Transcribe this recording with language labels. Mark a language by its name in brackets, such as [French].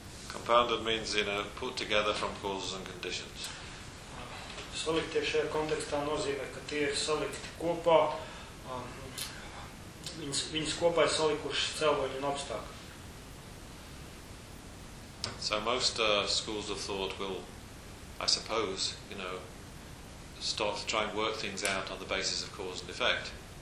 [English] Compounded means, you know, put together from causes and conditions. [Latvian] Salikt tie šajā kontekstā nozīmē, ka tie ir salikti kopā, viņas kopā ir salikušas cēloņi un apstākļi. [English] So most schools of thought will, I suppose, you know, start to try and work things out on the basis of cause and effect.